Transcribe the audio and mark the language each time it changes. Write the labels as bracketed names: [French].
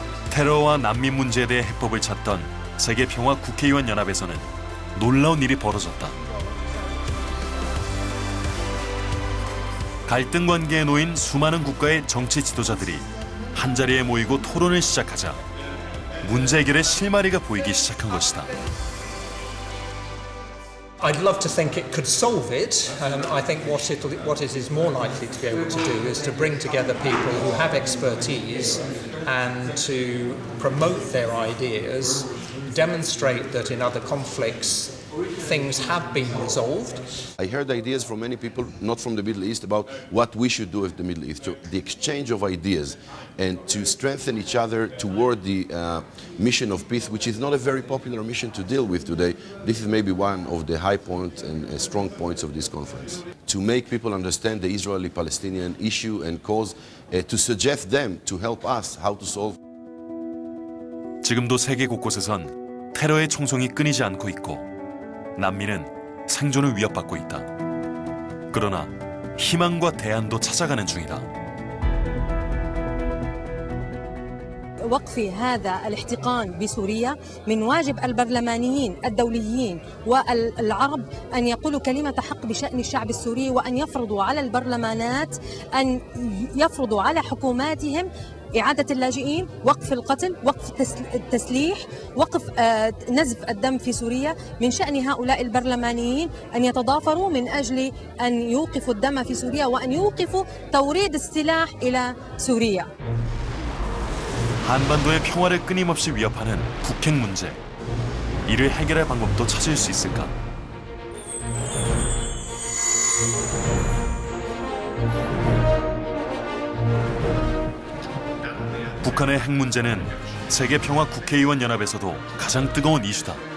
[Korean] 테러와 난민 문제에 대해 해법을 찾던 세계평화 국회의원 연합에서는 놀라운 일이 벌어졌다. 갈등 관계에 놓인 수많은 국가의 정치 지도자들이 한자리에 모이고 토론을 시작하자 문제 해결의 실마리가 보이기 시작한 것이다. [English] I'd love to think it could solve it. I think what it is more likely to be able to do is to bring together people who have expertise and to promote their ideas, demonstrate that in other conflicts things have been resolved. I heard ideas from many people, not from the Middle East, about what we should do with the Middle East. So the exchange of ideas and to strengthen each other toward the mission of peace, which is not a very popular mission to deal with today. This is maybe one of the high points and strong points of this conference. To make people understand the Israeli-Palestinian issue and cause, to suggest them to help us how to solve. [Korean] 지금도 세계 곳곳에선 테러의 총성이 끊이지 않고 있고 난민은 생존을 위협받고 있다. 그러나 희망과 대안도 찾아가는 중이다. [Arabic] وقف هذا الاحتقان بسوريا من واجب البرلمانيين الدوليين والعرب أن يقولوا كلمة حق بشأن الشعب السوري وأن يفرضوا على البرلمانات أن يفرضوا على حكوماتهم إعادة اللاجئين، وقف القتل، وقف التسليح، وقف نزف الدم في سوريا. من شأن هؤلاء البرلمانيين أن يتضافروا من أجل أن يوقفوا الدم في سوريا وأن يوقفوا توريد السلاح إلى سوريا. [Korean] 한반도의 평화를 끊임없이 위협하는 북핵 문제. 이를 해결할 방법도 찾을 수 있을까? 북한의 핵 문제는 세계 평화 국회의원 연합에서도 가장 뜨거운 이슈다.